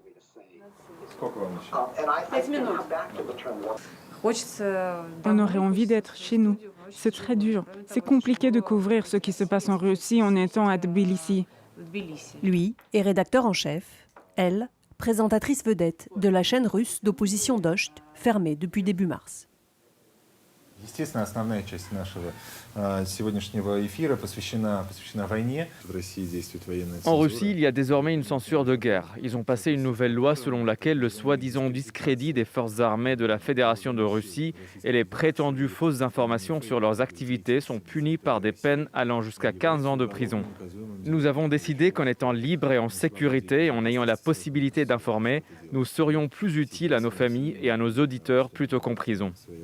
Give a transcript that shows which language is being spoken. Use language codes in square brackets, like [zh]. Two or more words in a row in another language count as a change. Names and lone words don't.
[fr] On aurait envie d'être chez nous. C'est très dur. C'est compliqué de couvrir ce qui se passe en Russie en étant à Tbilissi. Lui est rédacteur en chef, elle, présentatrice vedette de la chaîne russe d'opposition Docht, fermée depuis début mars. [ru] Естественно, основная часть нашего сегодняшнего эфира посвящена войне. В России действует военная цензура. [fr] En Russie, il y a désormais une censure de guerre. Ils ont passé une nouvelle loi selon laquelle le soi-disant discrédit des forces armées de la Fédération de Russie et les prétendues fausses informations sur leurs activités sont punis par des peines allant jusqu'à 15 ans de prison. Nous avons décidé qu'en étant libres et en sécurité et en ayant la possibilité d'informer, nous serions plus utiles à nos familles et à nos auditeurs plutôt qu'en prison.